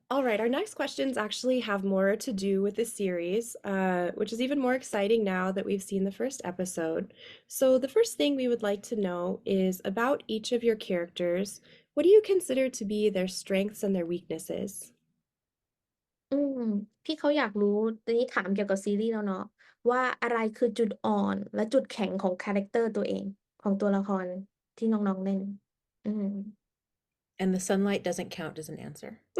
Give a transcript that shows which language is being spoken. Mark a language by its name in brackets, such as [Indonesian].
[English] All right, our next questions actually have more to do with the series, which is even more exciting now that we've seen the first episode. So, the first thing we would like to know is about each of your characters. What do you consider to be their strengths and their weaknesses? [Thai] อืมพี่เขาอยากรู้ตอนนี้ถามเกี่ยวกับซีรีส์แล้วเนาะว่าอะไรคือจุดอ่อนและจุดแข็งของคาแรคเตอร์ตัวเองของตัวละครที่น้องๆเล่นอืม [English] And the sunlight doesn't count as an answer.